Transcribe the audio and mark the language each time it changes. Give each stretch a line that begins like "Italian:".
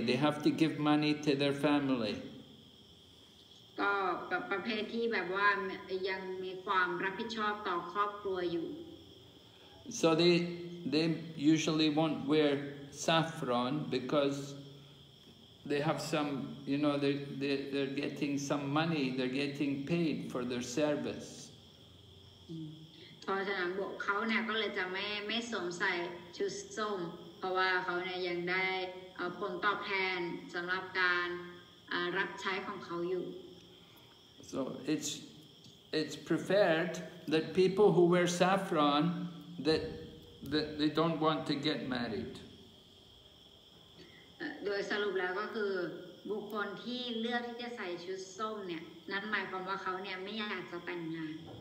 English: They have to give money to their family.
Thai: ก็ประเภทที่แบบว่ายังมีความรับผิดชอบต่อครอบครัวอยู่
English: So they usually won't wear saffron because they have some, you know, they're getting some money, they're getting paid for their service.
Thai: เพราะฉะนั้นเขาเนี่ยก็เลยจะไม่สวมใส่ชุดส้มเพราะว่าเขาเนี่ยยังได้ผลตอบแทนสำหรับการรับใช้ของเขาอยู่
English: So it's preferred that people who wear saffron that they don't want to get married.
Thai: โดยสรุปแล้วก็คือบุคคลที่เลือกที่จะใส่ชุดส้มเนี่ยนั้นหมายความว่าเขาเนี่ยไม่อยากจะแต่งงาน